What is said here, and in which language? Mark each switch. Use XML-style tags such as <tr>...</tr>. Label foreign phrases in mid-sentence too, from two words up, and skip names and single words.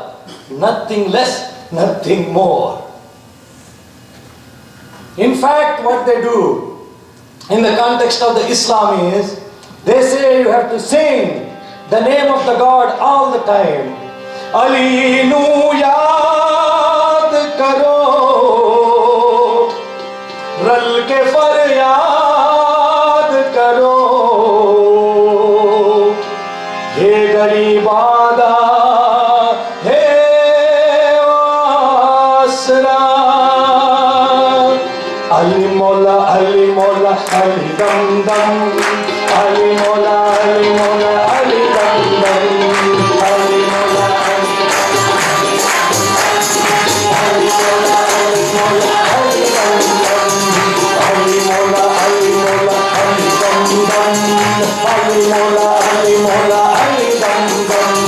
<en>Nothing less, nothing more. In fact, what they do in the context of the Islam is, they say you have to sing the name of the God all the time.</en> <pa>علی نوں یاد کرو، رل کے فریاد کرو، اے غریباں دا، اے آسرا. علی مولا، علی مولا، علی دم دم، علی مولا، علی مولا، علی دم دم، علی مولا، علی مولا، علی مولا، علی دم دم، علی مولا، علی مولا، علی دم دم، علی مولا، علی مولا، علی دم دم.</pa>